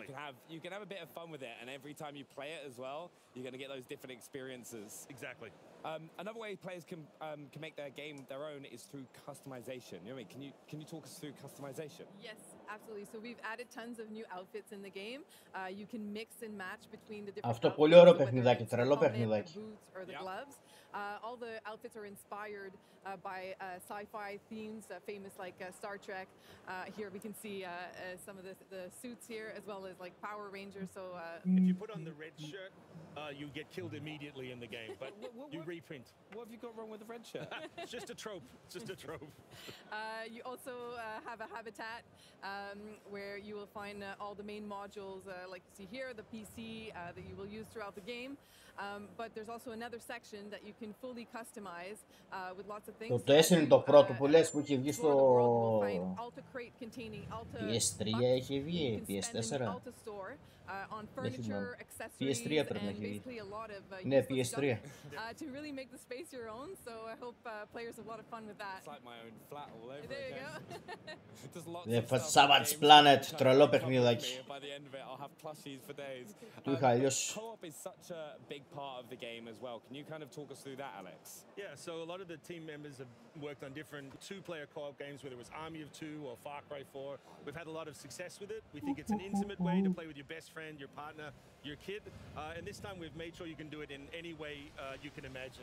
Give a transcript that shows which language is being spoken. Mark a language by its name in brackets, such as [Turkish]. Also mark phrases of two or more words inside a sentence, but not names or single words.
[English] So you can have a bit of fun with it, and every time you play it as well, you're going to get those different experiences. Exactly. Another way players can make their game their own is through customization. You know what I mean? Can you talk us through customization? Yes, absolutely. So we've added tons of new outfits in the game. You can mix and match between the different [Greek] Αυτό πολύ ωραίο παιχνιδάκι, τρελό παιχνιδάκι. [English] Or the gloves. All the outfits are inspired by sci-fi themes, famous like Star Trek. Here we can see some of the suits here, as well as like Power Rangers. So if you put on the red shirt, you get killed immediately in the game, but you reprint. What have you got wrong with the red shirt? It's just a trope. It's just a trope. You also have a habitat where you will find all the main modules, like you see here, the PC that you will use throughout the game. But there's also another section that you can fully customize with lots of things. [Greek] Το 4 είναι το πρώτο που λες που έχει βγει στο PS3 έχει βγει, PS4. Δεν θυμάμαι. PS3 πρέπει να έχει βγει. Ναι, PS3. [English] To really make the space your own, so I hope players have a lot of fun with that. It's like my own flat all over There you again. go. The Savage Planet, [Greek] τρελό παιχνιδάκι. [English] By the end of it, I'll have plushies for days. [Greek] Το είχα αλλιώς. [English] Co-op is such a big part of the game as well. Can you kind of talk us through that, Alex? Yeah, so a lot of the team members have worked on different 2-player co-op games, whether it was Army of 2 or Far Cry 4. We've had a lot of success with it. We think it's an intimate way to play with your best friend, your partner, your kid. And this time we've made sure you can do it in any way you can imagine.